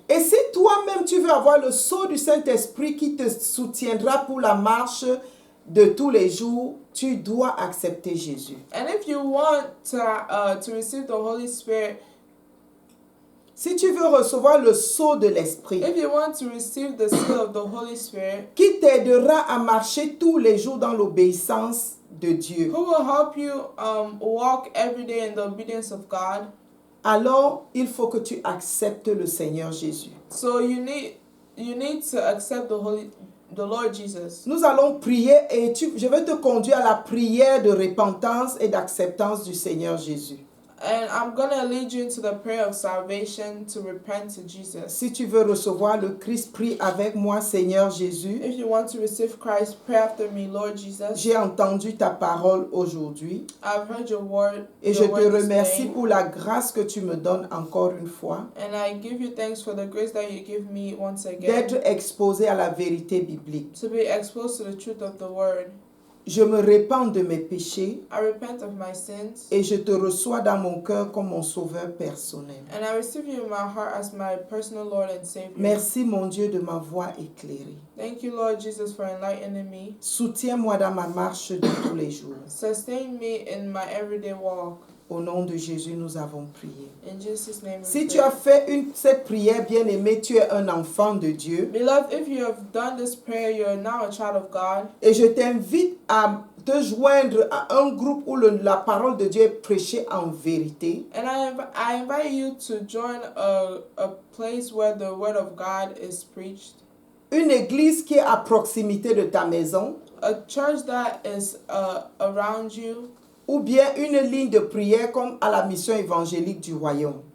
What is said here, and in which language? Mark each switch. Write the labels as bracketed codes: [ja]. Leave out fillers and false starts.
[fr] Et si toi-même tu veux avoir le sceau du Saint-Esprit qui te soutiendra pour la marche de tous les jours, tu dois accepter Jésus. [en] And if you want to receive the Holy Spirit, [fr] si tu veux recevoir le sceau de l'Esprit, [en] if you want to receive the seal of the Holy Spirit, [fr] qui t'aidera à marcher tous les jours dans l'obéissance de Dieu, [en] who will help you walk every day in the obedience of God, [fr] alors il faut que tu acceptes le Seigneur Jésus. [en] So you need to accept the Lord Jesus. [fr] Nous allons prier et je vais te conduire à la prière de repentance et d'acceptance du Seigneur Jésus. [en] And I'm going to lead you into the prayer of salvation to repent to Jesus. [fr] Si tu veux recevoir le Christ, prie avec moi, Seigneur Jésus. [en] If you want to receive Christ, pray after me, Lord Jesus. [fr] J'ai entendu ta parole aujourd'hui. [en] I've heard your word. [fr] Et je te remercie pour la grâce que tu me donnes encore une fois. [en] And I give you thanks for the grace that you give me once again. [fr] D'être exposé à la vérité biblique. [en] To be exposed to the truth of the word. [fr] Je me répands de mes péchés. [en] I repent of my sins. [fr] Et je te reçois dans mon cœur comme mon sauveur personnel. [en] And I receive you in my heart as my personal Lord and Savior. [fr] Merci mon Dieu de m'avoir éclairé. [en] Thank you, Lord Jesus, for enlightening me. [fr] Soutiens-moi dans ma marche de tous les jours. [en] Sustain me in my everyday walk. [fr] Au nom de Jésus, nous avons prié. [en] In Jesus' name we [fr] Si [en] pray. [fr] tu as fait cette prière, bien-aimé, tu es un enfant de Dieu. [en] Beloved, if you have done this prayer, you are now a child of God. [fr] Et je t'invite à te joindre à un groupe où la parole de Dieu est prêchée en vérité. [en] And I invite you to join a place where the word of God is preached. [fr] Une église qui est à proximité de ta maison. [en] A church that is around you. [fr] Ou bien une ligne de prière comme à la mission évangélique du royaume.